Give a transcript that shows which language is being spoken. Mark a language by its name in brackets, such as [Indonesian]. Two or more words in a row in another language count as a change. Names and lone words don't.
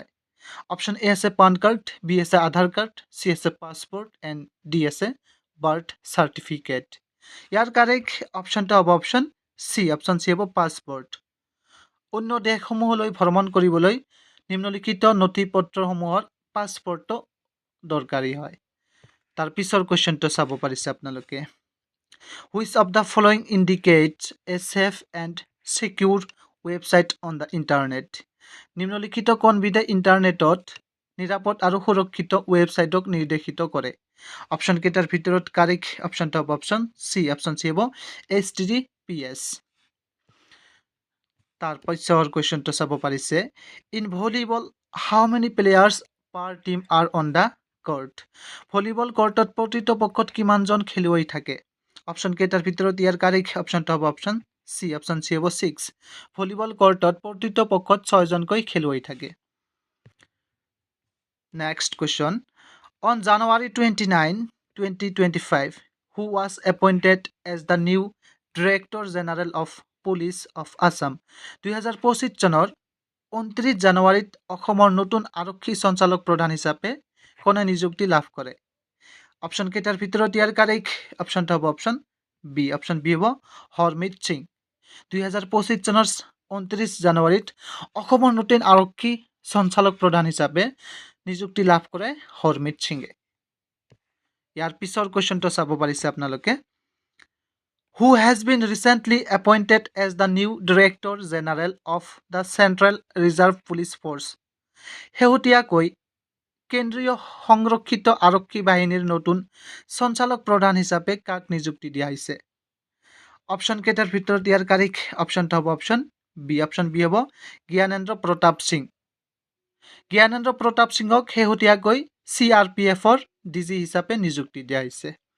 [Assamese] অপশ্যন এ আছে পান কাৰ্ড, বি আছে আধাৰ কাৰ্ড, চি আছে পাছপোৰ্ট এণ্ড ডি আছে বাৰ্থ চাৰ্টিফিকেট। ইয়াৰ কাৰেক্ট অপশ্যনটো হ'ব অপশ্যন চি। অপশ্যন চি হ'ব পাছপোৰ্ট। অন্য দেশসমূহলৈ ভ্ৰমণ কৰিবলৈ নিম্নলিখিত নথি পত্ৰসমূহৰ পাছপোৰ্টটো দৰকাৰী হয়। তাৰ পিছৰ কুৱেশ্যনটো চাব পাৰিছে আপোনালোকে, [English] Which of the following indicates a safe and secure website on the internet? [Assamese] নিম্নলিখিত কোনবিধে ইণ্টাৰনেটত নিরাপদ আৰু সুৰক্ষিত ৱেবছাইটক নিৰ্দেশিত কৰে অপশ্যন কেইটাৰ ভিতৰত কাৰেক্ট অপশ্যনটা হ'ব অপশ্যন চি হ'ব HTTPS তাৰ পিছৰ কুৱেশ্যনটো চাব পাৰিছে [English] In volleyball how many players per team are on the court [Assamese] ভলিবল কৰ্টত প্ৰতিটো পক্ষত কিমানজন খেলুৱৈ থাকে অপশ্যন কেইটাৰ ভিতৰত ইয়াৰ কাৰেক্ট অপশ্যনটা হ'ব অপশ্যন চি হ'ব 6 ভলিবল কৰ্টত প্ৰতিটো পক্ষত 6জনকৈ খেলুৱৈ থাকে [English] Next question on January 29 2025 who was appointed as the new Director General of Police of Assam [Assamese] 2025 চনৰ 29 জানুৱাৰীত অসমৰ নতুন আৰক্ষী সঞ্চালক প্ৰধান হিচাপে কোনে নিযুক্তি লাভ কৰে অপশ্যন কেইটাৰ ভিতৰত ইয়াৰ কাৰেক্ট অপশ্যনটা হ'ব অপশ্যন বি হ'ব হৰমিত সিং 2025 চনৰ 29 জানুৱাৰীত অসমৰ নতুন আৰক্ষী সঞ্চালক প্ৰধান হিচাপে নিযুক্তি লাভ কৰে হৰমিত সিঙে ইয়াৰ পিছৰ কুৱেশ্যনটো চাব পাৰিছে আপোনালোকে [English] who has been recently appointed as the new Director General of the Central Reserve Police Force [Assamese] শেহতীয়াকৈ কেন্দ্ৰীয় সংৰক্ষিত আৰক্ষী বাহিনীৰ নতুন সঞ্চালক প্ৰধান হিচাপে কাক নিযুক্তি দিয়া হৈছে অপশ্যন কেইটাৰ ভিতৰত ইয়াৰ কাৰেক্ট অপশ্যনটা হ'ব অপশ্যন বি হ'ব জ্ঞানেন্দ্ৰ প্ৰতাপ সিং জ্ঞানেন্দ্ৰ প্ৰতাপ সিঙক শেহতীয়াকৈ CRPFৰ DG হিচাপে নিযুক্তি দিয়া হৈছে